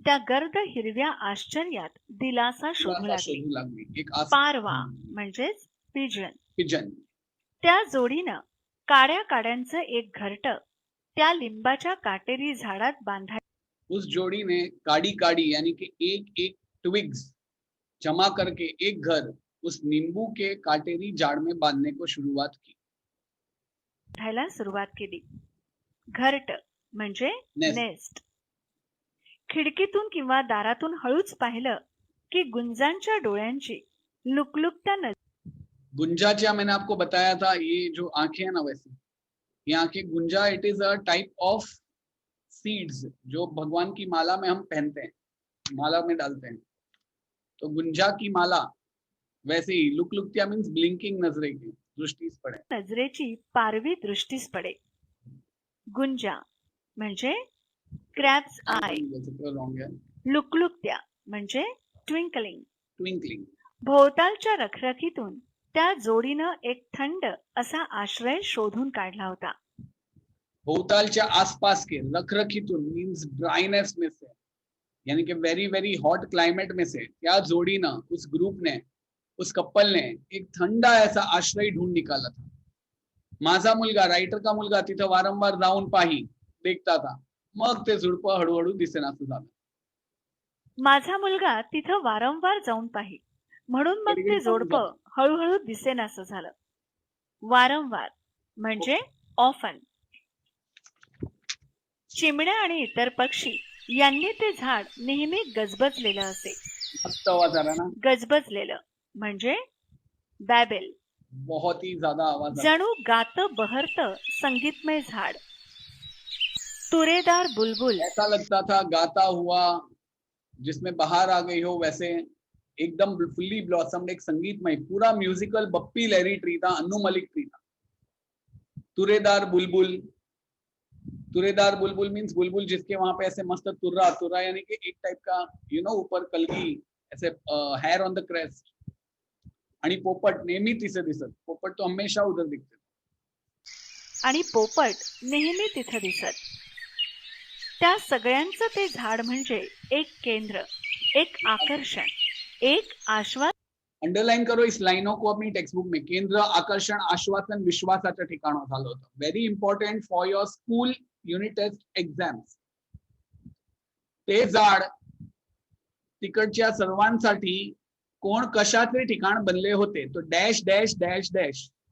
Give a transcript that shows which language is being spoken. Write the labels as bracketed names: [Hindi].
[Marathi] त्या गर्द हिरव्या आश्चर्यात दिलासा शोधू लागली. पारवा म्हणजेच पिजन. [English] Pigeon. [Marathi] त्या जोडीनं काड्या काड्यांचं एक घरट त्या लिंबाच्या काटेरी झाडात बांधायला. [Hindi] उस जोड़ी ने काड़ी काड़ी यानी कि एक एक ट्विग्स जमा करके एक घर उस नींबू के काटेरी झाड़ में बांधने को शुरुआत की. [Marathi] सुरुवात केली. घरट म्हणजे नेस्ट. खिडकीतून किंवा दारातून हळूच पाहिलं की गुंजांच्या डोळ्यांची लुकलुकत्या नजर. [Hindi] गुंजा मैंने आपको बताया था, ये जो आंखें हैं ना, वैसे ये आंखें गुंजा [English] it is a type of seeds [Hindi] जो भगवान की माला में हम पहनते हैं, माला में डालते हैं. तो गुंजा की माला वैसे ही लुकलुकत्या मीन्स ब्लिंकिंग नजरे की दृष्टीस पडे. [Marathi] नजरेची पारवी दृष्टीस पडे. गुंजा म्हणजे क्रॅब्स आय. लुकलुकत्या म्हणजे ट्विंकलिंग. [English] Twinkling. [Marathi] भोवतालच्या रखरखीतून त्या जोडीनं एक थंड असा आश्रय शोधून काढला होता. [Hindi] भोवतालच्या आसपास के रखरखीतून मीन्स ड्राइनेस में से, यानी कि [English] very very hot climate [Hindi] में से [Marathi] त्या जोडीनं, [Hindi] उस ग्रुप ने, उस कपल ने एक थंडा ऐसा आश्रय ढूंढ निकाला था. [Marathi] माझा मुलगा, रायटर का मुलगा, तिथं वारंवार जाऊन पाही [Hindi] देखता था. [Marathi] मग ते झुडपं हळूहळू दिसेनासं झालं. माझा मुलगा तिथं वारंवार जाऊन पाही म्हणून मग ते जोडपं हळूहळू दिसेनासं झालं. वारंवार म्हणजे ऑफन. चिमण्या आणि इतर पक्षी यांनी ते झाड नेहमी गजबजलेलं असे. मस्त आवाज आला ना. गजबजलेलं म्हणजे बॅबेल. [Hindi] बहुत ही ज्यादा आवाज. [Marathi] जणू गात बहरत संगीतमय झाड. तुरेदार बुलबुल. [Hindi] ऐसा लगता था गाता हुआ जिसमें बाहर आ गई हो, वैसे एकदम [English] fully blossomed [Hindi] एक संगीतमय पूरा म्यूजिकल बप्पी लहरी ट्री था, अन्नू मलिक ट्री था. तुरेदार बुलबुल. तुरेदार बुलबुल मीन्स बुलबुल जिसके वहां पे ऐसे मस्त तुर्रा, तुर्रा यानी कि एक टाइप का ऊपर कलगी ऐसे [English] Hair on the crest. [Marathi] आणि पोपट नेहमी तिथे दिसत. [Hindi] पोपट तो हमेशा उधर दिखते. [Marathi] आणि पोपट नेहमी तिथे दिसत. त्या सगळ्यांचं ते झाड म्हणजे एक केंद्र, एक आकर्षण, एक आश्वासन. [Hindi] अंडरलाइन करो इस लाइनों को अपनी टेक्स्ट बुक में. [Marathi] केंद्र, आकर्षण, आश्वासन, विश्वासाचं ठिकाण झालं होतं. [English] Very important for your school unit test exams. [Marathi] ते झाड तिकडच्या सर्वांसाठी कोण कशाचे ठिकाण बनले होते, तो डॅश डॅश डॅश डॅश.